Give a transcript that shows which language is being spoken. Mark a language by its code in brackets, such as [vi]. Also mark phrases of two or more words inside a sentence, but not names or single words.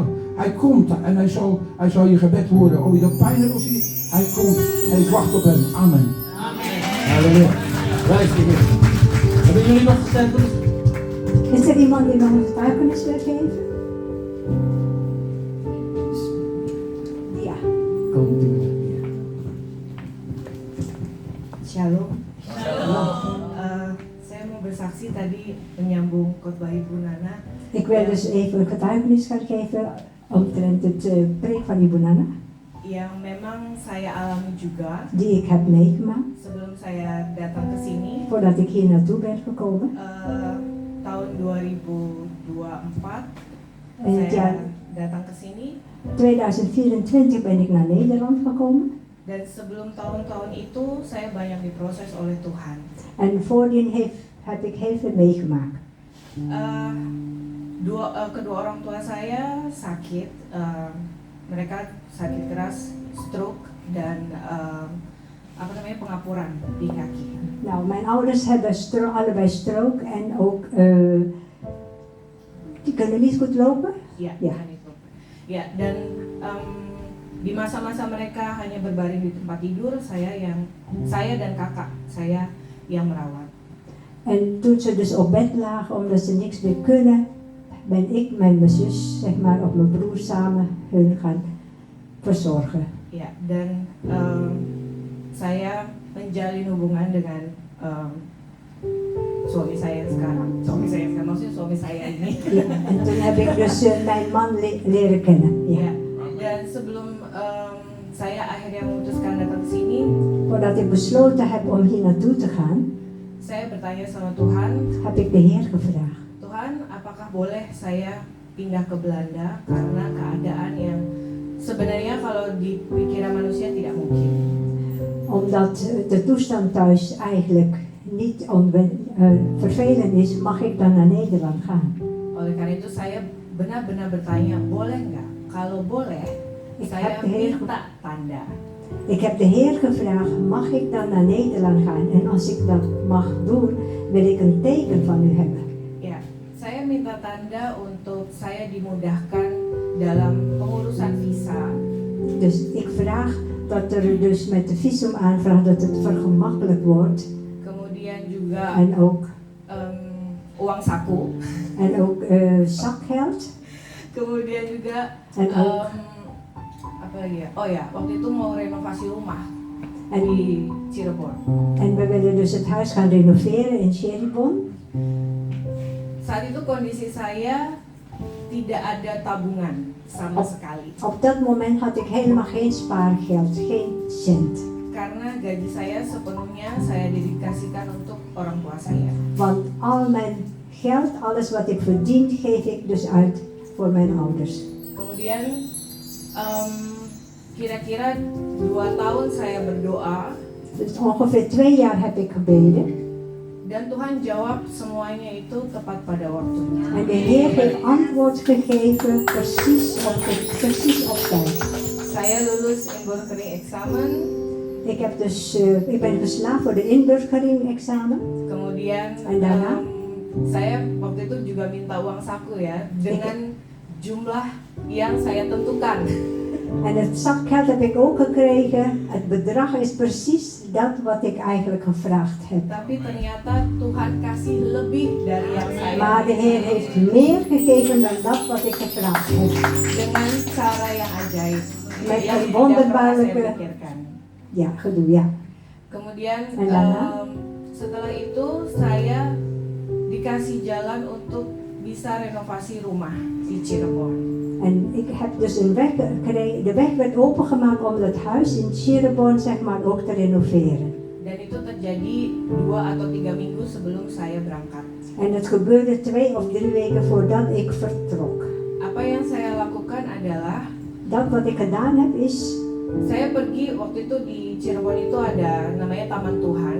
[nl] Hij komt en hij zal je gebed horen. Of je dat pijn hebt of niet. Hij komt en ik wacht op hem. Amen. Halleluja. Wijs je weer. Hebben jullie nog getuigenis? Is er iemand die nog een getuigenis wil geven? Ja. Komt u. Shalom. [id] Saya mau bersaksi tadi menyambung khotbah Ibu Nana. [nl] Ik wil dus even een getuigenis gaan geven omtrent het preek van Ibu Nana, [id] Yang memang saya alami juga [nl] die ik heb meegemaakt [id] sebelum saya datang ke sini [nl] voordat ik hier naartoe ben gekomen. [id] tahun 2024 [nl] In het jaar [id] saya datang ke sini [nl] 2024 ben ik naar Nederland gekomen. [id] dan sebelum tahun-tahun itu saya banyak diproses oleh Tuhan. [nl] En voordien heb ik heel veel meegemaakt. [id] Kedua orang tua saya sakit, mereka sakit keras, stroke dan pengapuran di kaki. [nl] Nou, mijn ouders hebben allebei stroke en ook die kunnen niet goed lopen. [id] Ya, Ya. kan itu. Ya, dan di masa-masa mereka hanya berbaring di tempat tidur, saya dan kakak saya yang merawat. [nl] En toen ze dus op bed lagen omdat ze niks meer kunnen, ben ik met mijn zus, zeg maar, of mijn broer samen hun gaan verzorgen. [id] Ya, dan saya menjalin hubungan dengan suami saya sekarang. Maksudnya suami saya ini. [nl] Ja, en toen heb ik dus mijn man leren kennen. Ja. [id] Ya, dan sebelum saya akhirnya memutuskan datang ke sini, [nl] Voordat ik besloten heb om hier naartoe te gaan, [id] saya bertanya sama Tuhan, [nl] heb ik de Heer gevraagd. [id] Tuhan, apakah boleh saya pindah ke Belanda karena keadaan yang sebenarnya kalau di pikiran manusia tidak mungkin. [nl] Omdat de toestand thuis eigenlijk niet vervelend is, mag ik dan naar Nederland gaan. [id] Oleh karena itu saya benar-benar bertanya, boleh nggak? Kalau boleh, [nl] Ik [id] saya [nl] heb de Heer [id] minta tanda. [nl] Ik heb de Heer gevraagd, mag ik dan naar Nederland gaan? En als ik dat mag doen, wil ik een teken van u hebben. [id] Ya, saya minta tanda untuk saya dimudahkan dalam pengurusan visa. [nl] Dus ik vraag dat er dus met de visumaanvraag dat het vergemakkelijk wordt. [id] Kemudian juga [nl] En ook, [id] uang saku. [nl] en ook zakgeld. [id] Kemudian juga [nl] En ook, [id] apa lagi ya? Oh ya, waktu itu mau renovasi rumah [nl] en, [id] di Cirebon. [nl] en we willen dus het huis gaan renoveren in Cheribon. [id] Saat itu kondisi saya tidak ada tabungan sama sekali. [nl] Op dat moment had ik helemaal geen spaargeld, geen cent. [id] Karena gaji saya sepenuhnya saya dedikasikan untuk orang tua saya. [nl] Want al mijn geld, alles wat ik verdien, geef ik dus uit voor mijn ouders. [id] Kemudian kira-kira 2 tahun saya berdoa [nl] Dus ongeveer 2 jaar heb ik gebeden. [id] dan Tuhan jawab semuanya itu tepat pada waktunya. [nl] En de Heer heeft antwoord gegeven precies op tijd. [id] Saya lulus [nl] inburgering examen, Ik ben geslaagd voor de inburgering examen. [id] kemudian [nl] En daarna? [id] Saya waktu itu juga minta uang saku ya dengan jumlah yang saya tentukan. [nl] En het zakgeld heb ik ook gekregen. Het bedrag is precies dat wat ik eigenlijk gevraagd heb. [id] Tapi ternyata Tuhan kasih lebih dari yang saya [nl] Maar de Heer heeft meer gegeven dan dat wat ik gevraagd heb. [id] dengan cara yang ajaib [nl] Met [id] yang [nl] een [id] tidak pernah saya [nl] wonderbaarlijke [id] pikirkan. [nl] gedoe, ja. [id] Kemudian Kemudian [nl] En daarna? [id] setelah itu saya dikasih jalan untuk bisa renovasi rumah di Cirebon. [nl] En ik heb dus een weg gekregen, de weg werd opengemaakt om dat huis in Cirebon zeg maar ook te renoveren. [id] Dan itu terjadi 2 atau 3 minggu sebelum saya berangkat. [nl] En het gebeurde 2 of 3 weken voordat ik vertrok. [id] Apa yang saya lakukan adalah [nl] Dat wat ik gedaan heb is, [id] saya pergi waktu itu di Cirebon itu ada namanya Taman Tuhan.